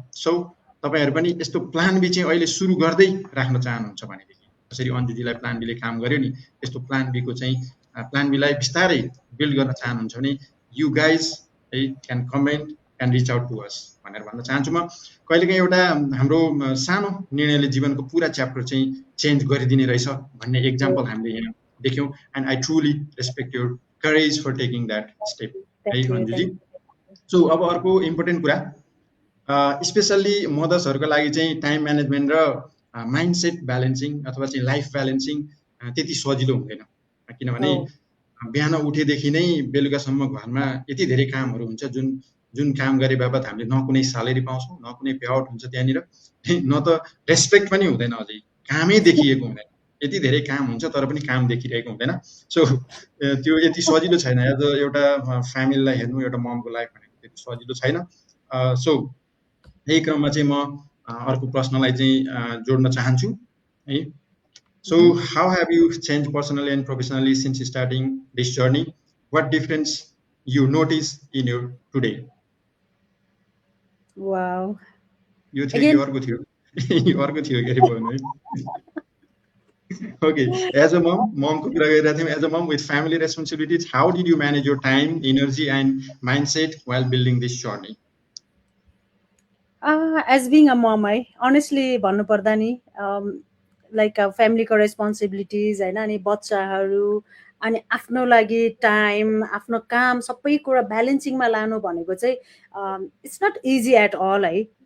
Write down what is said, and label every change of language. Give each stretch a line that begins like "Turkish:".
Nepali: So तपाईँहरू पनि यस्तो प्लान बी चाहिँ अहिले सुरु गर्दै राख्न चाहनुहुन्छ भनेदेखि, जसरी अन्जुजीलाई प्लान बीले काम गर्यो नि, यस्तो प्लान बीको चाहिँ प्लान बीलाई बिस्तारै बिल्ड गर्न चाहनुहुन्छ भने
English: you guys है can comment, can reach out to us
Nepali: भनेर भन्न चाहन्छु। म कहिलेकाहीँ एउटा हाम्रो सानो निर्णयले जीवनको पुरा च्याप्टर चाहिँ चेन्ज गरिदिने रहेछ भन्ने एक्जाम्पल हामीले यहाँ देख्यौँ।
English: And I truly respect your courage for taking that step है अन्जुजी।
Nepali: सो अब अर्को इम्पोर्टेन्ट कुरा, स्पेसल्ली मदर्सहरूको लागि चाहिँ टाइम म्यानेजमेन्ट र माइन्डसेट ब्यालेन्सिङ अथवा चाहिँ लाइफ ब्यालेन्सिङ त्यति सजिलो हुँदैन। किनभने बिहान उठेदेखि नै बेलुकासम्म घरमा यति धेरै कामहरू हुन्छ, जुन काम गरे बापत हामीले न कुनै स्यालेरी पाउँछौँ, न कुनै पे आउट हुन्छ त्यहाँनिर, न त रेस्पेक्ट पनि हुँदैन, अझै कामै देखिएको हुँदैन। यति धेरै काम हुन्छ तर पनि काम देखिरहेको हुँदैन। सो त्यो यति सजिलो छैन। एज एउटा फ्यामिलीलाई हेर्नु, एउटा ममको लाइफ भनेको त्यति सजिलो छैन। सो यही क्रममा चाहिँ म अर्को प्रश्नलाई चाहिँ जोड्न चाहन्छु है।
English: So how have you changed personally and professionally since starting this journey? What difference you notice in your today? Wow.
Nepali: यो थियो कि
English: Again,
Nepali: अर्को थियो? यो अर्को थियो के अरे भन्नु है?
English: Okay, as a mom
Nepali: को कुरा गरिरहेको थियौँ.
English: As a mom with family responsibilities, how did you manage your time, energy, and mindset while building this journey? as being a mom,
Nepali: है honestly भन्नुपर्दा नि लाइक फ्यामिलीको रेस्पोन्सिबिलिटिज होइन, अनि बच्चाहरू, अनि आफ्नो लागि टाइम, आफ्नो काम, सबै कुरा ब्यालेन्सिङमा लानु भनेको चाहिँ
English: it's not easy at all
Nepali: है.